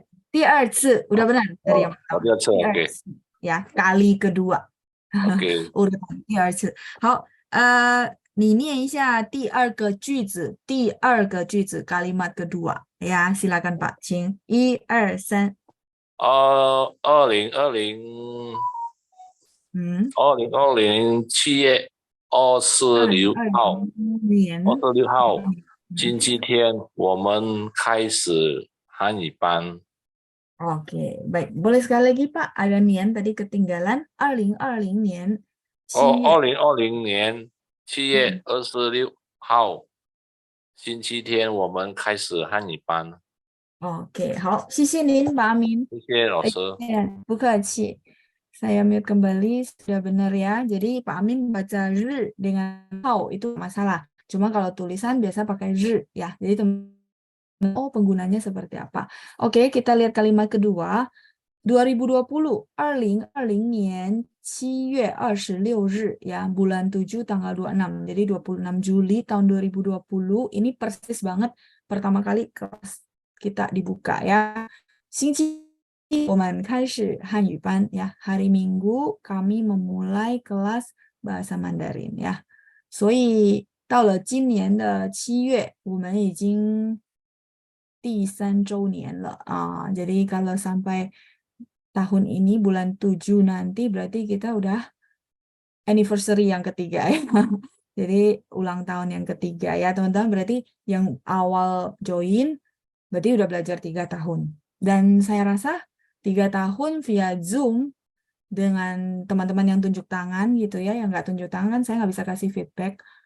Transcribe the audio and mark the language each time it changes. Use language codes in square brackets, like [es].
[zh] 第二次, [id] udah benar dari yang pertama. [zh] 第二次第二，OK， [id] 次, ya, kali kedua. OK， urutan 第二次. [zh] 好，你念一下第二个句子, [id] kalimat kedua. Ya, silakan Pak, [zh] 请1、2、3. 2020，20207月26号，26号星期天，我们开始汉语班。 [id] Oke, baik. Boleh sekali lagi Pak, ada nian tadi ketinggalan. [zh] 2020年哦 7月，2020年7月26号星期天，我们开始汉语班。 Oke, 好，谢谢您Pak Amin. 谢谢老师。 [id] Bu Kaci. Saya mute kembali, sudah benar ya. Jadi Pak Amin baca R dengan hao itu masalah. Cuma kalau tulisan biasa pakai R ya. Jadi oh penggunanya seperti apa. Oke, kita lihat kalimat kedua. 2020, 2020年7月26日 ya, bulan 7 tanggal 26. Jadi 26 Juli tahun 2020. Ini persis banget pertama kali kelas kita dibuka ya. [zh] 星期我们开始汉语班 ya. [id] Hari Minggu kami memulai kelas bahasa Mandarin 呀。 [zh] 所以到了今年的7月，我们已经第3周年了啊。 [id] Jadi kalau sampai tahun ini bulan 7 nanti berarti kita udah anniversary yang ketiga ya. Jadi ulang tahun yang ketiga ya teman-teman. Berarti yang awal join berarti udah belajar 3 tahun. Dan saya rasa 3 tahun via Zoom dengan teman-teman yang tunjuk tangan gitu ya, yang nggak tunjuk tangan saya nggak bisa kasih feedback.